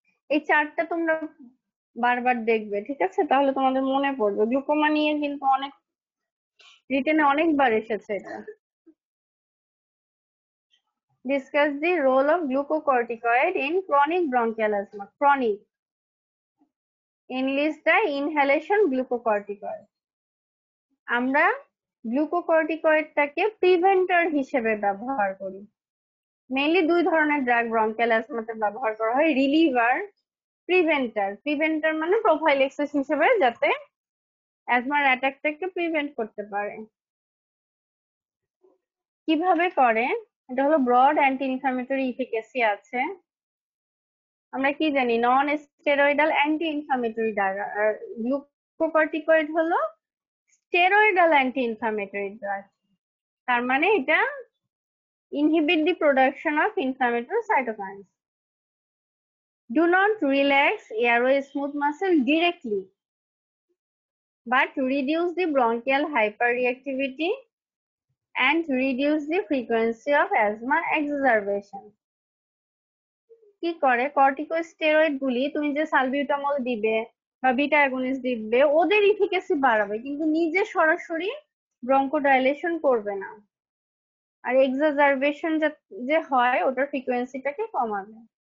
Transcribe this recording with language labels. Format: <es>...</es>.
<bn>এই চার্টটা তোমরা বারবার দেখবে, ঠিক আছে, তাহলে তোমাদের মনে পড়বে। গ্লুকোমা নিয়ে কিন্তু অনেক রিটেনে অনেকবার এসেছে এটা। Discuss the role of glucocorticoid in chronic bronchial asthma.</bn> <en>Chronic, enlist the inhalation glucocorticoid।</en> <bn>আমরা গ্লুকোকর্টিকয়েডটাকে প্রিভেন্টর হিসেবে ব্যবহার করি। মেইনলি দুই ধরনের ড্রাগ ব্রঙ্কিয়াল অ্যাজমাতে ব্যবহার করা হয়, রিলিভার, প্রিভেন্টর। প্রিভেন্টর মানে প্রোফাইলেক্সিস হিসেবে, যাতে অ্যাজমার অ্যাটাকটাকে প্রিভেন্ট করতে পারে। কিভাবে করে, এটা হলো ব্রড অ্যান্টি ইনফ্লামেটরি ইফিকেসি আছে। আমরা কি জানি, non steroidal anti inflammatory drug. আর গ্লুকোকর্টিকয়েড হলো স্টেরয়েডাল অ্যান্টি ইনফ্লামেটরি ড্রাগ। তার মানে এটা</bn> <en>inhibit the production of inflammatory cytokines. Do not relax airway smooth muscle directly, but reduce the bronchial hyperreactivity and reduce the frequency of asthma exacerbation.</en> <bn>কি করে, corticosteroid গুলি তুমি যে salbutamol দিবে বা বিটা অ্যাগনিস্ট দিবে, ওদের ইফিকেসি বাড়াবে, কিন্তু নিজে সরাসরি ব্রঙ্কোডাইলেশন করবে না। আর এক্সাজারবেশন যে হয় ওটার ফ্রিকোয়েন্সিটাকে কমাবে।</bn>